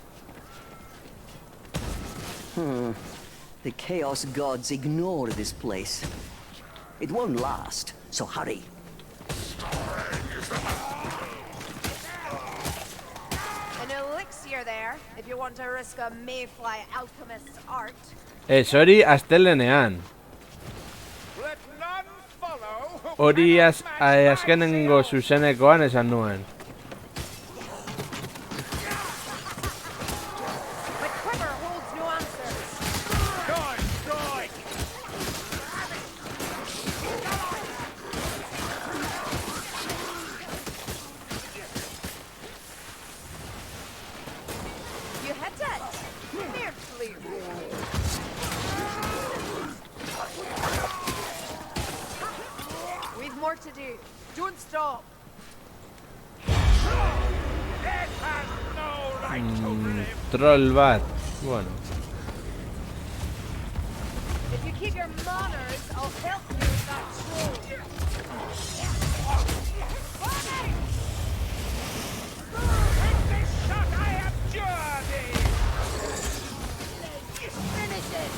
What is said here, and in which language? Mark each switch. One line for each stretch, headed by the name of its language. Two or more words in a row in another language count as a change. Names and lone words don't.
English: The Chaos Gods ignore this place. It won't last, so hurry. An elixir there, if you want to risk a mayfly alchemist's art.
Basque: Hori astelenean.
English: Let none follow.
Basque: Hori azkenengo zuzenekoan esan nuen.
English: The quiver holds no answers. You hit it. Fiercely. We've more to do. Don't stop.
Basque: Troll bat. Bueno.
English: If you keep your manners, I'll help you with that troll. Bonnie! Finish it!